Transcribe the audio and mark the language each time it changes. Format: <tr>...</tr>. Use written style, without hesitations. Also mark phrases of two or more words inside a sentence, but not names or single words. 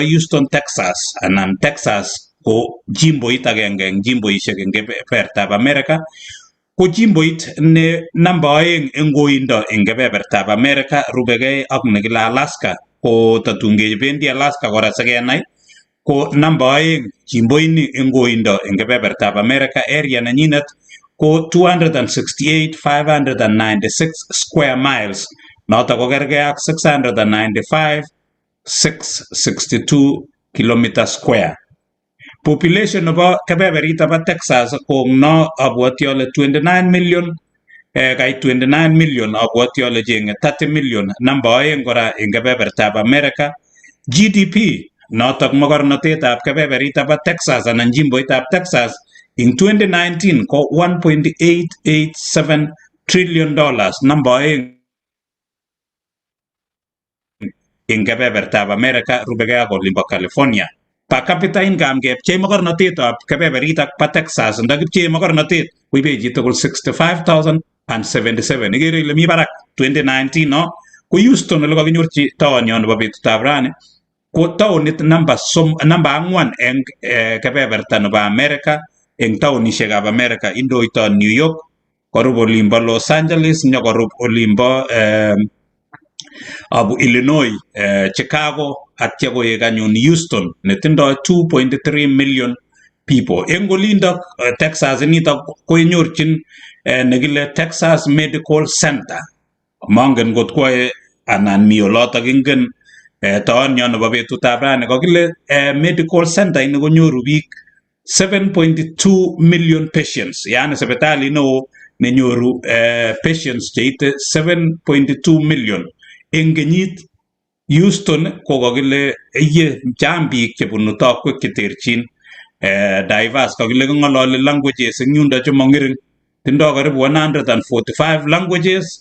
<kln>Houston, Texas anan Texas ko jimboit agenge eng jimboisiek eng kebebertab America ko jimboit ne namba oeng eng koindo eng kebebertab America rubegei ak nekile Alaska ko tatunge bendi Alaska kora sikenai ko namba oeng jimboini eng koindo eng kebebertab America area nenyinet ko 268,596</kln> <en>square miles</en> <kln>noto ko kergei ak 695,662</kln> <en>kilometer square.</en> <kln>Population nebo kebeberita bo Texas ko no abwati ale 29 million kai 29 million abwati ale chenge 30 million namba oeng kora eng kebebertab America. GDP notok mogornotetab kebeberita bo Texas anan jimboitab Texas in 2019 ko $1.887 trillion namba oeng eng kebebertab America rubegei ak olimbo California.</kln> <en>Per capita income</en> <kln>kepchei mogornotetab kebeberita bo Texas ndakipchei mogornotet koibe chitugul 65,077. Igere ile mi barak 2019 no. Ko Houston ole kakinyorchi taonyo nebo betutab rani ko taonit namba ang'wan eng kebeberta nebo America eng taonishekab America indoito New York, korub olimbo Los Angeles, nyokorub olimbo Illinois, Chicago atya koek anyun Houston netindoi 2.3</kln> <en>million people.</en> <kln>Eng olindok Texas nitok koinyorchin nekile Texas Medical Center. Mongen kot kwae anan mi olotok ingen taonyo nebo betutab rani kokile</kln> <en>medical center</en> <kln>ini konyoru biik 7.2</kln> <en>million patients,</en> <kln>yani sipitali neo nenyoru patients cheite 7.2 million. Eng kenyit Houston ko kokile chang biik chebunu tokwek cheterchin diverse, kokile kong'ololi languages eng yundo chemong'ering, tindoi karibu 145 languages.</kln>